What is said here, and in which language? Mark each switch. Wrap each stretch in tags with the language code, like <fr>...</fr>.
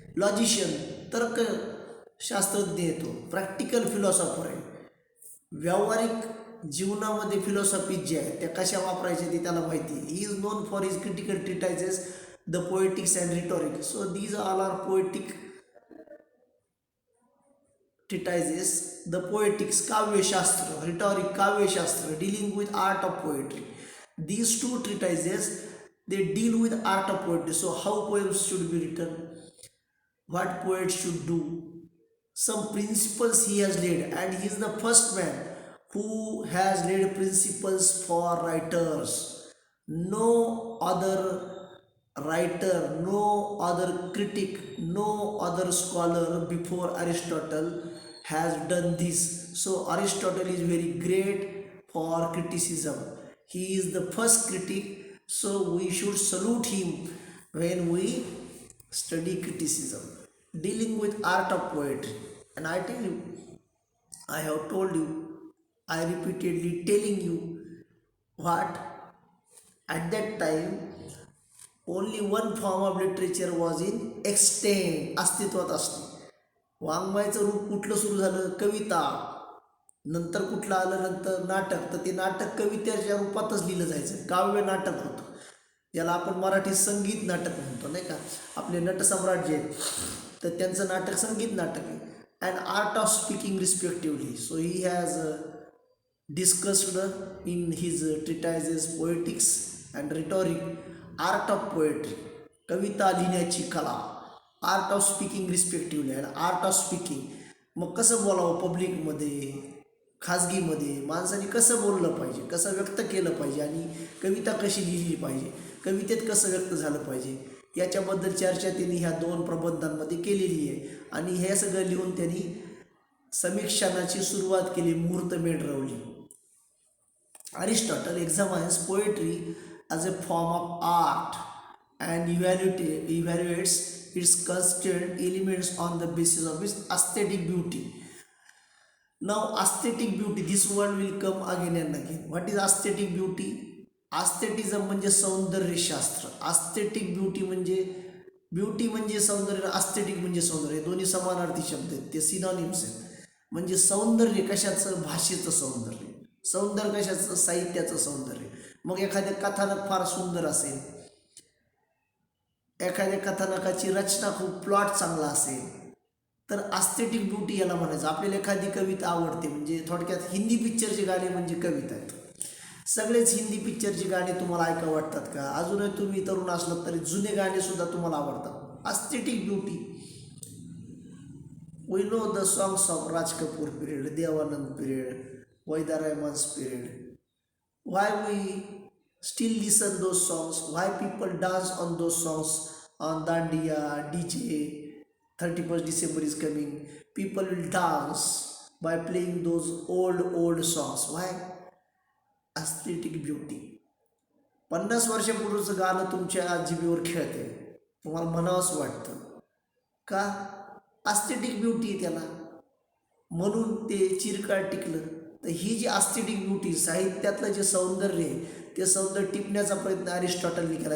<mr>Logician, तर्कशास्त्रज्ञ येतो. Practical philosopher आहे. व्यावहारिक जीवनामध्ये फिलॉसॉफी जे आहे त्या कशा वापरायच्या ते त्याला माहिती.</mr> <en>He is known for his critical treatises, the poetics and rhetoric. So these all are poetic treatises. The poetics, काव्यशास्त्र, rhetoric, काव्यशास्त्र, dealing with art of poetry. These two treatises, they deal with art of poetry. So how poems should be written, what poets should do, some principles he has laid, and he is the first man who has laid principles for writers. No other writer, no other critic, no other scholar before Aristotle has done this. So Aristotle is very great for criticism. He is the first critic, so we should salute him when we study criticism, dealing with art of poetry. And I tell you, I have told you, I repeatedly telling you what at that time only one form of literature was in extant,</en> <mr>अस्तित्वात असते. वाङ्मयाचं रूप कुठलं सुरू झालं? कविता. नंतर कुठलं आलं? नंतर नाटक. तर ते नाटक कवितेच्या रूपातच लिहिलं जायचं, काव्य नाटक होतं, ज्याला आपण मराठी संगीत नाटक म्हणतो नाही का. आपले नटसम्राट जे आहेत तर त्यांचं नाटक संगीत नाटक आहे.</mr> <en>And art of speaking respectively. So he has discussed in his treatises poetics and rhetoric art of poetry,</en> <mr>कविता लिहिण्याची कला</mr> <en>art of speaking respectively</en> <mr>आणि आर्ट ऑफ स्पीकिंग. मग कसं बोलावं पब्लिकमध्ये, खाजगीमध्ये, माणसाने कसं बोललं पाहिजे, कसं व्यक्त केलं पाहिजे आणि कविता कशी लिहिली पाहिजे, कवितेत कसं व्यक्त झालं पाहिजे, याच्याबद्दल चर्चा त्यांनी ह्या 2 प्रबंधांमध्ये केलेली आहे. आणि हे सगळं लिहून त्यांनी समीक्षणाची सुरुवात केली, मुहूर्तमेढ रवली.</mr> <en>Aristotle examines poetry as a form of art and evaluates its constituent elements on the basis of its aesthetic beauty. Now, aesthetic beauty, this word will come again and again. What is aesthetic beauty?</en> <mr>Aesthetism म्हणजे सौंदर्यशास्त्र. aesthetic beauty म्हणजे beauty म्हणजे सौंदर्य, aesthetic म्हणजे सौंदर्य, दोन्ही समानार्थी शब्द आहेत, ते सिनॉनिम्स आहेत. म्हणजे सौंदर्य कशाचं? भाषेचं सौंदर्य. सौंदर्य कशाचं? साहित्याचं सौंदर्य. मग एखादं कथानक फार सुंदर असेल, एखाद्या कथानकाची रचना खूप प्लॉट चांगला असेल, तर आस्थेटिक ब्युटी याला म्हणायचं. आपल्याला एखादी कविता आवडते, म्हणजे थोडक्यात हिंदी पिक्चरचे गाणे म्हणजे कविता आहेत. सगळेच हिंदी पिक्चरची गाणी तुम्हाला ऐका वाटतात का? अजूनही तुम्ही तरुण असलात तरी जुने गाणे सुद्धा तुम्हाला आवडतात. Aesthetic beauty.</mr> <en>We know the songs of Raj Kapoor period, Devanand period, Vaida Rahman's period. Why we still listen those songs? Why people dance on those songs on Dandiya, DJ? 31st December is coming. People will dance by playing those old songs. Why? Aesthetic beauty.</en> <mr>50 वर्षापूर्वीचं गाणं तुमच्या जिभेवर खेळते, तुम्हाला म्हणावंच वाटतं का? aesthetic beauty आहे त्याला, म्हणून ते चिरकाळ टिकलं. तर ही जी आस्थेटिक ब्युटी, साहित्यातलं जे सौंदर्य आहे, ते सौंदर्य टिपण्याचा प्रयत्न अरिस्टॉटलने केला.</mr>